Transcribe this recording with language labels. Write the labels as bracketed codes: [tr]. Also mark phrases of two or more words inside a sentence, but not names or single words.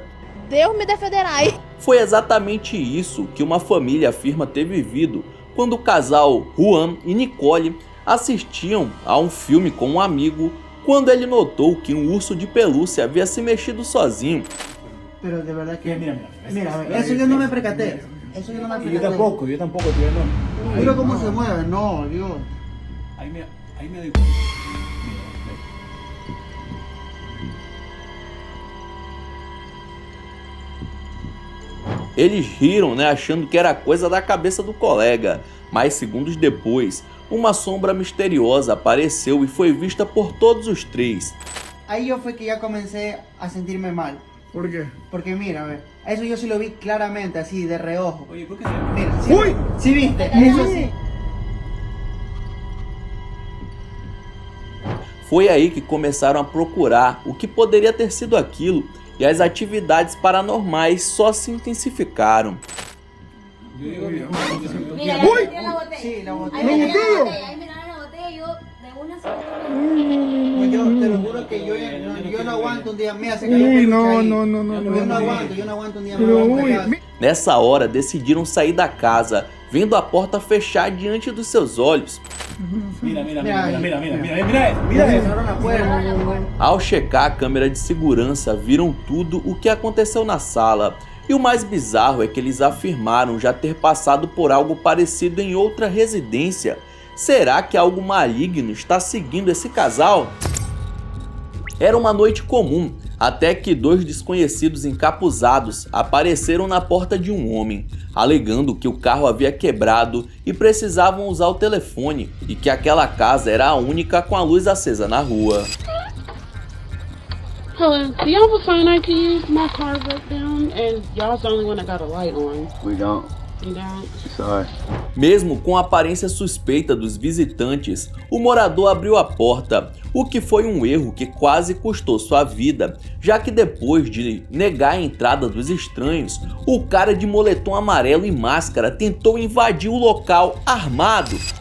[pt] Deus me defenderai. Foi exatamente isso que uma família afirma ter vivido quando o casal Juan e Nicole assistiam a um filme com um amigo quando ele notou que um urso de pelúcia havia se mexido sozinho. [es] Pero de verdad que... Mira, eso yo no me percaté. Eso yo no me percaté. Yo tampoco, tío, no. Mira cómo se mueve, no, Dios. Ahí me doy cuenta. [pt] Eles riram, achando que era coisa da cabeça do colega, mas segundos depois, uma sombra misteriosa apareceu e foi vista por todos os três. [es] Ahí yo fue que ya comencé a sentirme mal. ¿Por qué? Porque mira, ve, eso yo sí lo vi claramente, así de reojo. Oye, ¿por qué se Mira, sí, ¡Uy! sí viste, eso sí. [pt] Foi aí que começaram a procurar o que poderia ter sido aquilo e as atividades paranormais só se intensificaram. [es] Mira, ¡Uy! la botella. Sí, la botella. Ahí mira botella. la botella, ahí mira la botella, yo de una sola. Yo te lo juro que yo no aguanto un día. Mira, se cayó Uy, un no, peluche ahí. no. Yo no aguanto un día Pero, más. uy, [pt] Nessa hora, decidiram sair da casa, vendo a porta fechar diante dos seus olhos. [es] Mira Mira eso. eso. Cerraron la puerta. [pt] Ao checar a câmera de segurança, viram tudo o que aconteceu na sala. E o mais bizarro é que eles afirmaram já ter passado por algo parecido em outra residência. Será que algo maligno está seguindo esse casal? Era uma noite comum, até que dois desconhecidos encapuzados apareceram na porta de um homem, alegando que o carro havia quebrado e precisavam usar o telefone, e que aquela casa era a única com a luz acesa na rua. [en] Hello, do you have a phone I can use? My car broke down and y'all's the only one that got a light on. We don't. You don't? Sorry. [pt] Mesmo com a aparência suspeita dos visitantes, o morador abriu a porta, o que foi um erro que quase custou sua vida, já que depois de negar a entrada dos estranhos, o cara de moletom amarelo e máscara tentou invadir o local armado.